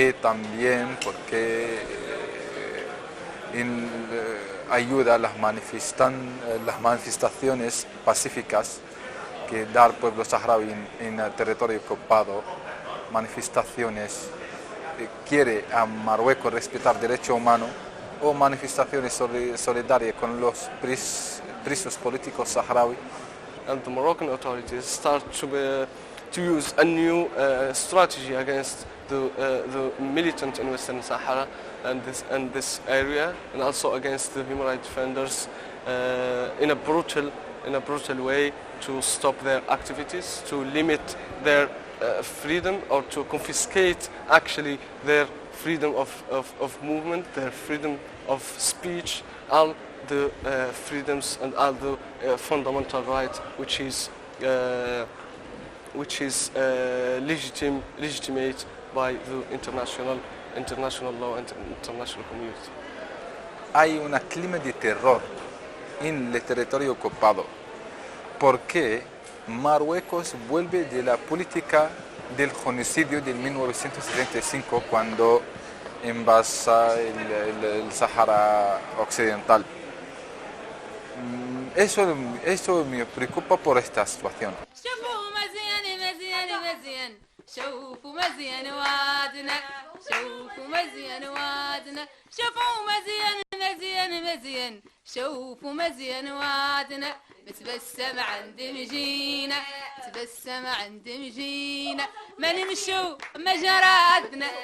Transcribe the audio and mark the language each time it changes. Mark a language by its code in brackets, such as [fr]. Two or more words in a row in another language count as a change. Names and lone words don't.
[es] Y también porque ayuda a las manifestaciones pacíficas que da el pueblo saharaui en el territorio ocupado, manifestaciones quiere a Marruecos respetar derechos humanos o manifestaciones solidarias con los presos políticos saharaui. [en] And the Moroccan authorities start to use a new strategy against the militant in Western Sahara and this area, and also against the human rights defenders in a brutal way to stop their activities, to limit their freedom, or to confiscate actually their freedom of movement, their freedom of speech, all the freedoms and all the fundamental rights which is legitimate by the international law and international community. [es] Hay un clima de terror en el territorio ocupado porque Marruecos vuelve de la política del genocidio de 1975 cuando invasa el Sahara Occidental. Eso me preocupa por esta situación. [ar] شوفوا مزيان وادنا شوفوا مزيان وادنا شوفوا مزيان شوفوا مزيان وادنا بتبسم عند مجينا تبسم عند مجينا ما نمشوا مجرادنا